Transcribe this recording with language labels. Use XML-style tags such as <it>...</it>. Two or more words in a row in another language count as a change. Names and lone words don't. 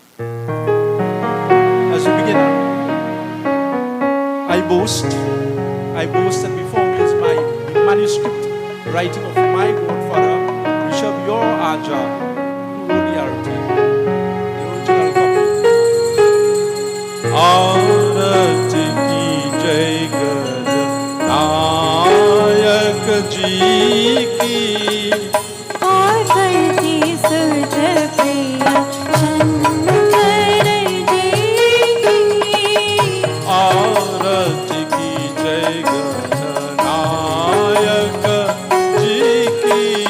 <en>As we begin, I boast that before me is my manuscript writing of my godfather, Bishop Your Aja, who wrote the Arati, the original copy.</en> <hi>आरती की जय नायक जी की आरती सुध प्रिय शंकर जी की आरती की जय गणनायक जी की</hi>